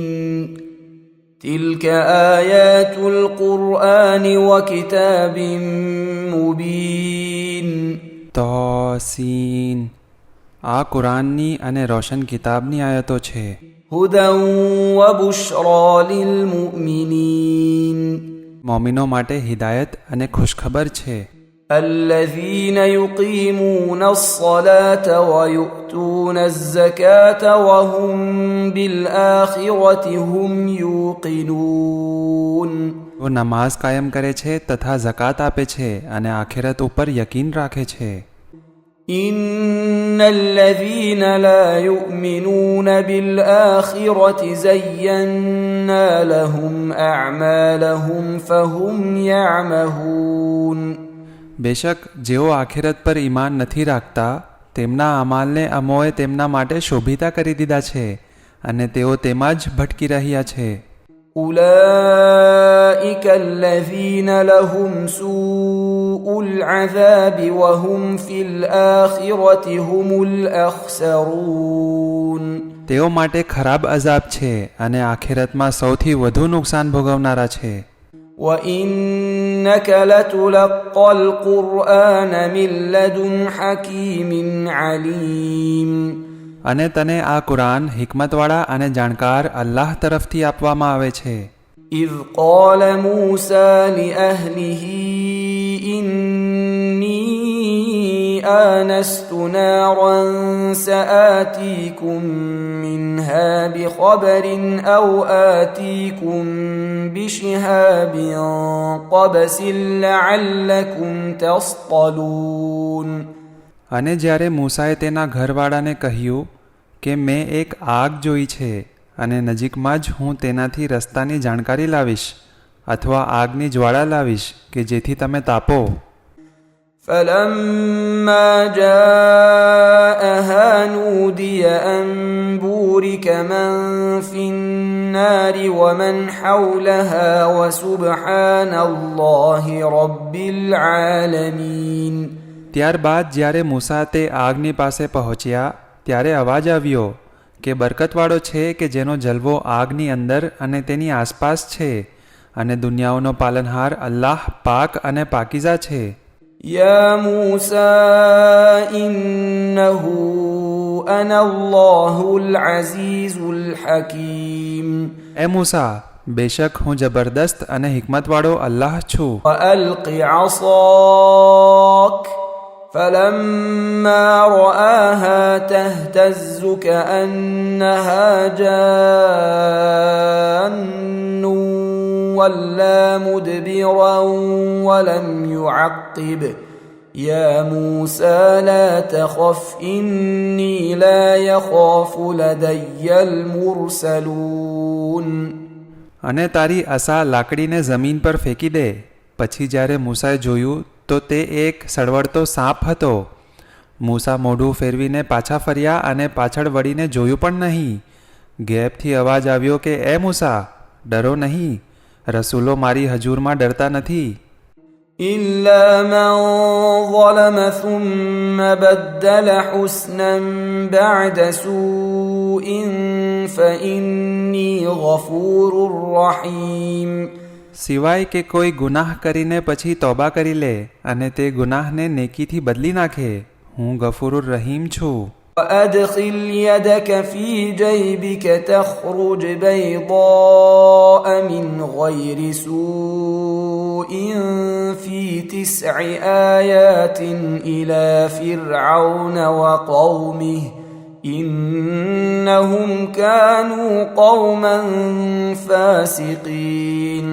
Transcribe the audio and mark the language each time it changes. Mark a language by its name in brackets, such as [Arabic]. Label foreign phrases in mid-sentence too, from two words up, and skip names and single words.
[Arabic] تلك آيات القرآن وكتاب مبين. [Gujarati] તોસીન. આ કુરાનની અને રોશન કિતાબની આયતો છે. [Arabic] هدى وبشرى للمؤمنين. [Gujarati] મોમિનો માટે હિદાયત અને ખુશખબર છે. [Arabic] الذين يقيمون الصلاة ويؤتون الزكاة وهم بالآخرة هم يوقنون. [Gujarati] वो નમાઝ કાયમ કરે છે તથા ઝકાત આપે છે અને આખિરત ઉપર યકીન રાખે છે. [Arabic] إن الذين لا يؤمنون بالآخرة زينا لهم أعمالهم فهم يعمهون. [Gujarati] બેશક જેઓ આખિરત પર ઈમાન નથી રાખતા તેમના અમાલને અમોએ તેમના માટે શોભિતા કરી દીધા છે અને તેઓ તેમાં જ ભટકી રહ્યા છે. [Arabic] أولئك الذين لهم سوء العذاب وهم في الآخرة هم الأخسرون. [Gujarati] તેઓ માટે ખરાબ અઝાબ છે અને આખિરતમાં સૌથી વધુ નુકસાન ભોગવનારા છે. [Arabic] وإنك لتلقى القرآن من لدن حكيم عليم. [Gujarati] અને તને આ કુરાન હિકમતવાળા અને જાણકાર અલ્લાહ તરફથી આપવામાં આવે છે. [Arabic] إذ قال موسى لأهله إني آنست نارا سآتيكم منها بخبر أو آتيكم بشهاب قبس لعلكم تصطلون. [Gujarati] અને જ્યારે મૂસાએ તેના ઘરવાળાને કહ્યું કે મેં એક આગ જોઈ છે અને નજીકમાં જ હું તેનાથી રસ્તાની જાણકારી લાવીશ અથવા આગની જ્વાળા લાવીશ કે જેથી તમે તાપો. [Arabic] فلما جاءها نودي أن بورك من في النار ومن حولها وسبحان الله رب العالمين. [Gujarati] ત્યારબાદ જ્યારે મૂસા તે આગની પાસે પહોંચ્યા ત્યારે અવાજ આવ્યો કે બરકતવાળો છે કે જેનો જલવો આગની અંદર અને તેની આસપાસ છે અને દુનિયાઓનો પાલનહાર અલ્લાહ પાક અને પાકીઝા છે. [Arabic] يا موسى إنه أنا الله العزيز الحكيم. [Gujarati] એ મૂસા બેશક હું જબરદસ્ત અને હિકમતવાળો અલ્લાહ છું. [Arabic] وألق عصاك فلما رآها تهتز كأنها جان ولا مدبرا ولم يعقب يا موسى لا تخف إني لا يخاف لدي المرسلون. [Gujarati] અને તારી આસા લાકડીને જમીન પર ફેંકી દે. પછી જ્યારે મૂસાએ જોયું તો તે એક સળવળતો સાપ હતો. મૂસા મોઢું ફેરવીને પાછા ફર્યા અને પાછળ વળીને જોયું પણ નહીં. ગેપથી અવાજ આવ્યો કે એ મૂસા ડરો નહીં, રસૂલો મારી હજૂરમાં ડરતા નથી. [Arabic] إلا من ظلم ثم بدل حسنا بعد سوء فإني غفور رحيم. [Gujarati] સિવાય કે કોઈ ગુનાહ કરીને પછી તોબા કરી લે અને તે ગુનાહને નેકીથી બદલી નાખે, હું [Arabic] غفور رحيم [Gujarati] છું. [Arabic] وأدخل يدك في جيبك تخرج بيضاء من غير سوء في 9 آيات إلى فرعون وقومه إنهم كانوا قوما فاسقين.